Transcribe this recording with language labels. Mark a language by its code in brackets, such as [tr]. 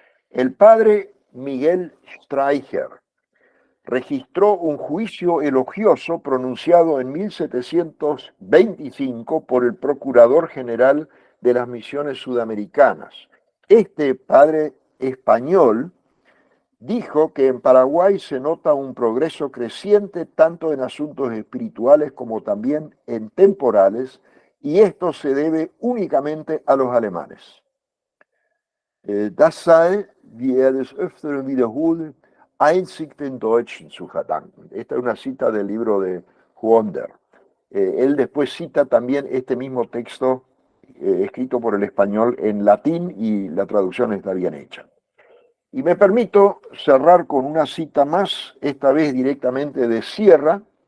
[es] El padre Miguel Streicher registró un juicio elogioso pronunciado en 1725 por el Procurador General de las Misiones Sudamericanas. Este padre español dijo que en Paraguay se nota un progreso creciente tanto en asuntos espirituales como también en temporales, y esto se debe únicamente a los alemanes. [de] Das sei, wie des Öfteren wiederhole, einzig den Deutschen zu verdanken. [es] Esta es una cita del libro de Huonder. Él después cita también este mismo texto escrito por el español en latín y la traducción está bien hecha. Y me permito cerrar con una cita más, esta vez directamente de Sierra.